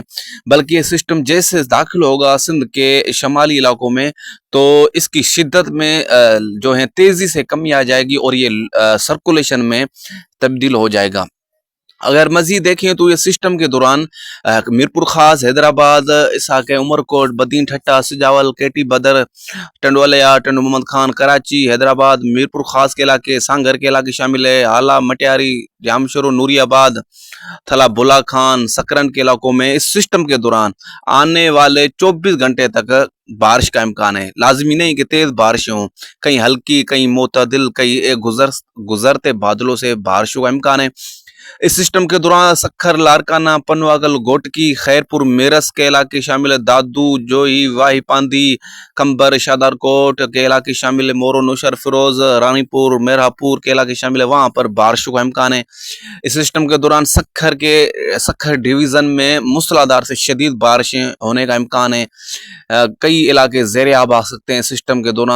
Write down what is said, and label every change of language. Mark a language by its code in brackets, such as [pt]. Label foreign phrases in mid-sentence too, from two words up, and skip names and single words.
[ur] بلکہ یہ سسٹم جیسے داخل ہوگا سندھ کے شمالی علاقوں میں، تو اس کی شدت میں جو ہے تیزی سے کمی آ جائے گی اور یہ سرکولیشن میں تبدیل ہو جائے گا. اگر مزید دیکھیں تو یہ سسٹم کے دوران میرپور خاص، حیدرآباد، اسحاق, عمرکوٹ، بدین ٹھٹھہ، سجاول، کیٹی بندر، ٹنڈوالہ یار، ٹنڈو محمد خان، کراچی، حیدرآباد، میرپور خاص کے علاقے، سانگھڑ کے علاقے شامل ہے, ہالا، مٹیاری، جامشورو، نوریاباد, تھلا، بولا خان، سکرن کے علاقوں میں اس سسٹم کے دوران آنے والے 24 گھنٹے تک بارش کا امکان ہے. لازمی نہیں کہ تیز بارشیں ہوں، کہیں ہلکی، کہیں معتدل، کہیں گزرتے بادلوں سے بارشوں کا امکان ہے. اس سسٹم کے دوران سکھر، لاڑکانہ، پنواگل، گھوٹکی، خیرپور, میرٹھ کے علاقے شامل ہے, دادو، جوہی، واہی، پاندی، قمبر، شہدادکوٹ کے علاقے شامل ہے، مورو، نوشہرو، فیروز، رانی پور، مہراب پور کے علاقے شامل ہے، وہاں پر بارشوں کا امکان ہے. اس سسٹم کے دوران سکھر ڈویژن میں موسلادھار سے شدید بارشیں ہونے کا امکان ہے. کئی علاقے زیر آب آ سکتے ہیں سسٹم کے دوران.